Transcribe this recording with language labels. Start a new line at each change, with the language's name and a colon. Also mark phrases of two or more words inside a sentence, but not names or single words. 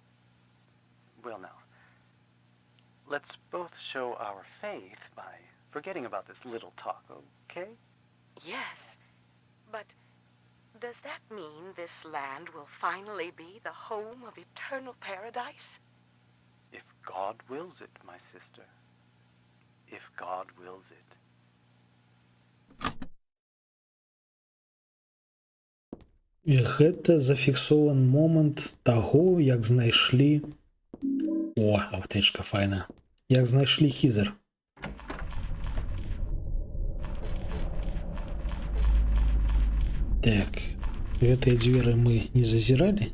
English: Well now, let's both show our faith by forgetting about this little talk, okay? Yes, but does that mean this land will finally be the home of eternal paradise? If God wills it, my sister. If God wills it.
Belarusian: І гэта зафіксован момант таго, як знайшлі... О, аптэчка файна. Як знайшлі Хізер. Так, гэтыя дзверы мы не зазіралі?